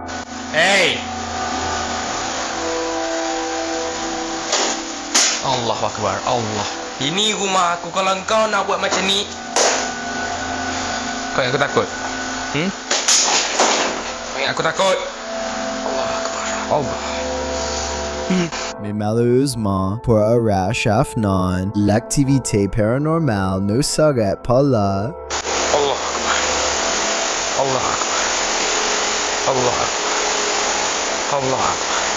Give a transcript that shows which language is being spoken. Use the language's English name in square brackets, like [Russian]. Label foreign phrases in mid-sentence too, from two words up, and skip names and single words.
[Arabic] Hey! الله أكبر، الله. [Malay] Ini rumah aku, kalau kau nak buat macam ni, kau yang aku takut. Kau yang aku takut. [Arabic] الله أكبر، الله. [French] Mais malheureusement, pour Arash Afnan, l'activité paranormale ne s'arrête pas là. [Arabic] الله أكبر. الله أكبر. الله أكبر. الله أكبر.